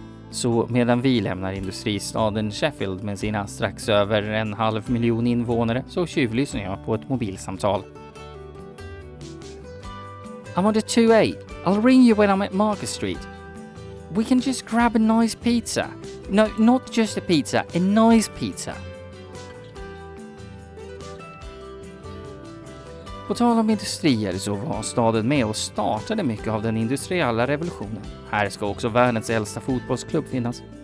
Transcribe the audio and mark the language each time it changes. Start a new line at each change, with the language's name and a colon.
Swedish: Så medan vi lämnar industristaden Sheffield med sina strax över 1,5 miljon invånare så tjuvlyssnar jag på ett mobilsamtal.
English: I'm on the 2A. I'll ring you when I'm at Market Street. We can just grab a nice pizza. No, not just a pizza, a nice pizza.
Swedish: På tal om industrier så var staden med och startade mycket av den industriella revolutionen. Här ska också världens äldsta fotbollsklubb finnas.